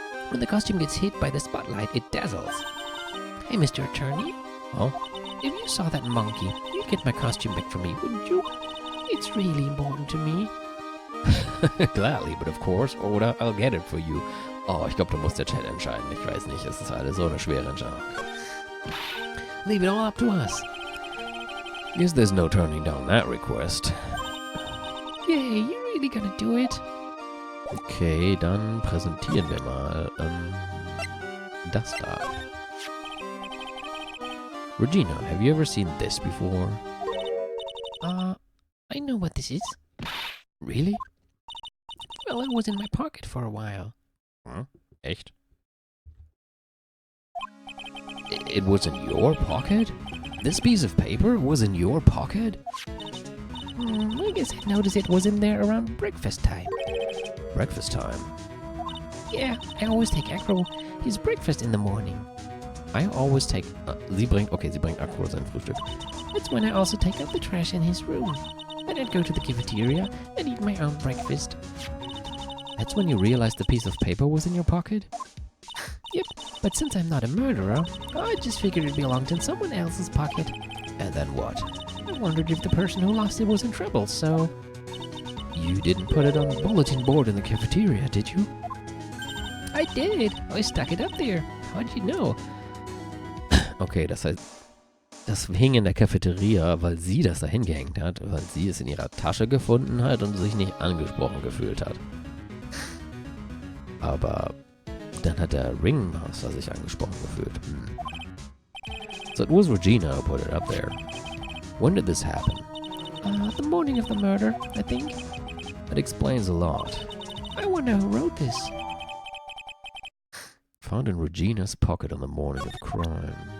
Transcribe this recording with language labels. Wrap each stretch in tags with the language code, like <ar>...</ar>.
<en>When the costume gets hit by the spotlight, it dazzles. Hey, Mr. Attorney. Oh? If you saw that monkey, you'd get my costume back for me, wouldn't you? It's really important to me. Gladly, but of course, oder I'll get it for you.</en> <de>Oh, ich glaube, du musst der Chat entscheiden. Ich weiß nicht, es ist alles so eine schwere Entscheidung.</de> <en>Leave it all up to us. Guess there's no turning down that request. Yay, you're really gonna do it?</en> <de>Okay, dann präsentieren wir mal das da.</de> <en>Regina, have you ever seen this before? I know what this is. Really? Well, it was in my pocket for a while.</en> <de>Huh? Echt?</de> <en>It was in your pocket? This piece of paper was in your pocket? I guess I noticed it was in there around breakfast time. Breakfast time? Yeah, I always take Acro his breakfast in the morning. I always take...</en> <de>sie bringt Akro sein Frühstück.</de> <en>That's when I also take out the trash in his room. Then I'd go to the cafeteria and eat my own breakfast. That's when you realized the piece of paper was in your pocket? Yep, but since I'm not a murderer, I just figured it belonged in someone else's pocket. And then what? I wondered if the person who lost it was in trouble, so... You didn't put it on the bulletin board in the cafeteria, did you? I did. I stuck it up there. How'd you know?</en> <de>Okay, das heißt, das hing in der Cafeteria, weil sie das da hingehängt hat, weil sie es in ihrer Tasche gefunden hat und sich nicht angesprochen gefühlt hat. Aber dann hat der Ringmaster sich angesprochen gefühlt.</de> <en>So it was Regina who put it up there. When did this happen? The morning of the murder, I think. That explains a lot. I wonder who wrote this. Found in Regina's pocket on the morning of crime.</en>